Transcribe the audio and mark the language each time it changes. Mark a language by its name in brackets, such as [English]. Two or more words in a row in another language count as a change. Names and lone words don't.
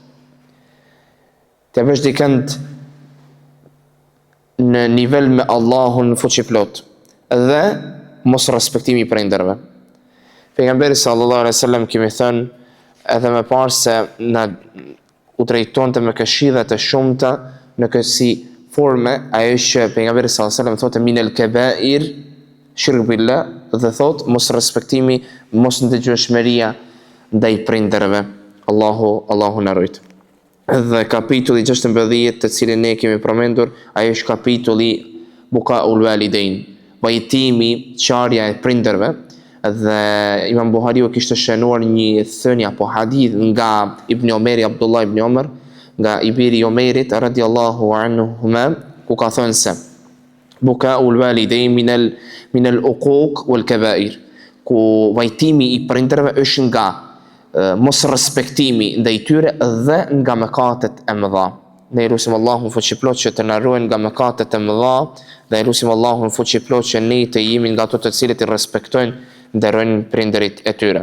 [Albanian] Ti vesh dikënd në nivel me Allahun fuqiplot dhe mos respektimi I prindërve. Pejgamberi [Arabic] صلى الله عليه وسلم [Albanian] kemi thënë edhe më parë se na u drejtonte me këshilla të shumta në kësi forme, ajo që pejgamberi [Arabic] صلى الله عليه وسلم [Albanian] thotë [Arabic] من الكبائر الشرك بالله, [Albanian] dhe thotë mos respektimi, mos ndëgjueshmëria ndaj prindërve. Allahu na ruaj. Dhe kapitulli 16 të cilin ne kemi përmendur, ajo është kapitulli [Arabic] بكاء الوالدين, [Albanian] vajtimi, qarja e prindërve. Dhe Imam Buhariu kishte shënuar një thënie apo hadith nga Ibn Omeri, Abdullah ibn Omar, nga I biri Omerit [Arabic] رضي الله عنهما, [Albanian] ku ka thënë se [Arabic] بكاء الوالدين من العقوق والكبائر, [Albanian] ku vajtimi I prindërve është nga mos respektimi ndaj tyre dhe nga mëkatet e mëdha. Ne lutim Allahun fuqiplot që të na ruajë nga mëkatet e mëdha dhe lutim Allahun fuqiplot që ne të jemi nga ato të cilët I respektojnë dhe ruajnë prindërit e tyre.